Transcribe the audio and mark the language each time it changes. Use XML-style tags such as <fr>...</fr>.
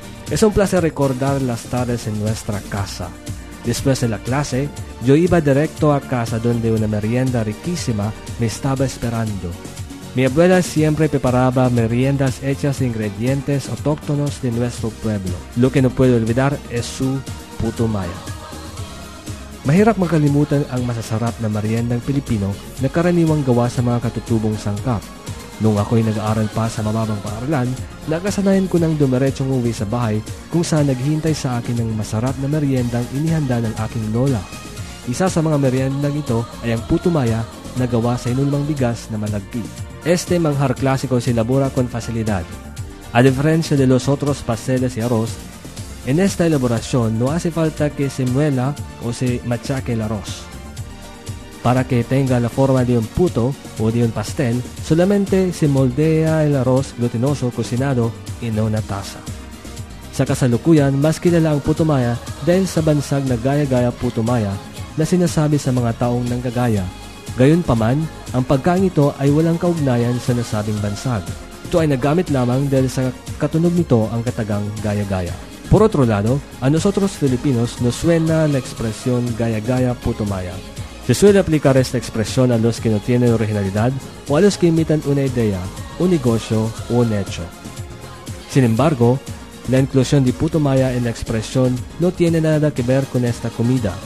<es>Es un placer recordar las tardes en nuestra casa. Después de la clase, yo iba directo a casa donde una merienda riquísima me estaba esperando. Mi abuela siempre preparaba meriendas hechas de ingredientes autóctonos de nuestro pueblo. Lo que no puedo olvidar es su puto maya.</es> <tl>Mahirap makalimutan ang masasarap na meriendang Pilipino na karaniwang gawa sa mga katutubong sangkap. Nung ako'y nag-aaral pa sa mababang paaralan, nakasanayan ko nang dumiretsong uwi sa bahay kung saan naghihintay sa akin ang masarap na meriendang inihanda ng aking lola. Isa sa mga meriendang ito ay ang puto maya na gawa sa inulmang bigas na malagki.</tl> <es>Este manjar clásico se elabora con facilidad. A diferencia de los otros pasteles y arroz, en esta elaboración no hace falta que se muela o se machaque el arroz. Para que tenga la forma de un puto o de un pastel, solamente se moldea el arroz glutinoso cocinado en una taza.</es> <tl>Sa kasalukuyan, mas kilala ang puto maya dahil sa bansag na gaya-gaya puto maya na sinasabi sa mga taong nanggagaya. Gayunpaman, ang pagkain ito ay walang kaugnayan sa nasabing bansag. Ito ay nagamit lamang dahil sa katunog nito ang katagang gaya-gaya.</tl> <es>Por otro lado, a nosotros Filipinos nos suena la expresión gaya-gaya puto maya. Se suele aplicar esta expresión a los que no tienen originalidad o a los que imitan una idea, un negocio o un hecho. Sin embargo, la inclusión de puto maya en la expresión no tiene nada que ver con esta comida.</es>